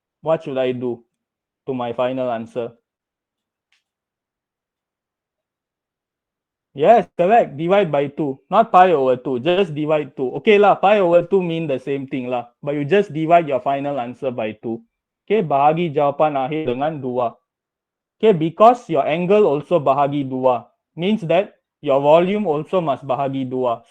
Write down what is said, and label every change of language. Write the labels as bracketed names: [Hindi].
[English] What should I do to my final answer? Yes, correct. Divide by 2. Not pi over 2. Just divide 2. Okay lah, pi over 2 mean the same thing lah. But you just divide your final answer by 2. [Malay] Okay, bahagi jawapan akhir dengan 2. [English] Okay, because your angle also bahagi 2. Means that your volume also must bahagi 2.